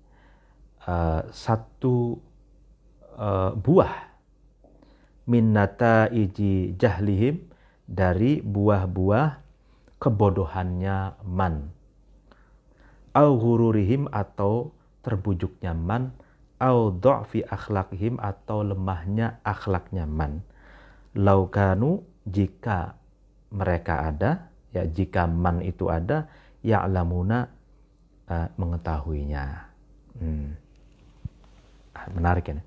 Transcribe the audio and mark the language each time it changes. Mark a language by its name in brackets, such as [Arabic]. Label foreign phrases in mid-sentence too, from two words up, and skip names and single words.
[Indonesian] satu buah, [Arabic] من نتائج جهلهم, [Indonesian] dari buah-buah kebodohannya man, [Arabic] أو غرورهم, [Indonesian] atau terbujuknya man, [Arabic] أو ضعف أخلاقهم, [Indonesian] atau lemahnya akhlaknya man. Laukanu, jika mereka ada, ya, jika man itu ada, ya'lamuna, mengetahuinya. Menarik ya.